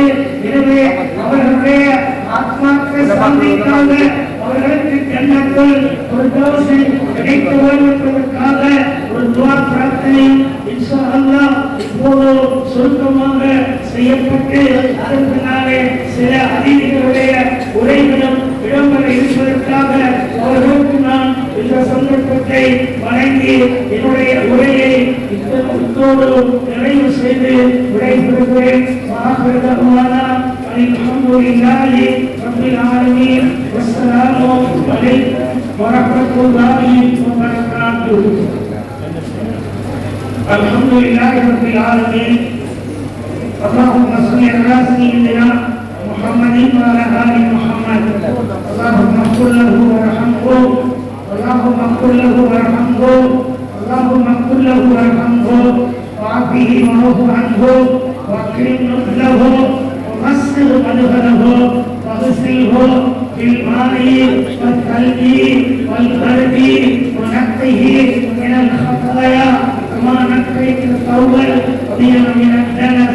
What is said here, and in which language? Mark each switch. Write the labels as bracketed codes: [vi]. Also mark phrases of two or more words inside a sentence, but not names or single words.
[ta] எனவே அவர்களுடைய ஆத்மாக்கள் சாந்திக்காக அவர்களுக்கு [ar] جنة الفردوس [ta] கிடைக்க வேண்டும் என்பதற்காக ஒரு துஆ பிரார்த்தனை [ar] إن شاء الله [ta] இப்போது சுருக்கமாக செய்யப்பட்டு அதன் பின்னாலே சில அதிதிகளுடைய உரைகளும் இடம்பெற இருப்பதற்காக அவர்களுக்கு நான் இந்த சந்தர்ப்பத்தை வழங்கி என்னுடைய உரையை இத்தோடு நிறைவு செய்து விடைபெறுகிறேன். [ar] الحمد لله رب العالمين. والسلام عليكم ورحمة الله وبركاته. الحمد لله رب العالمين. اللهم صل على سيدنا محمد وعلى ال محمد. اللهم اغفر له وارحمه. اللهم اغفر له وارحمه. اللهم اغفر له وارحمه وعافه واعف عنه واكرم نزله ومسه مدخله واغسله بالماء والثلج والبرد ونقه من الخطايا كما نقيت الثوب الابيض من الدنس.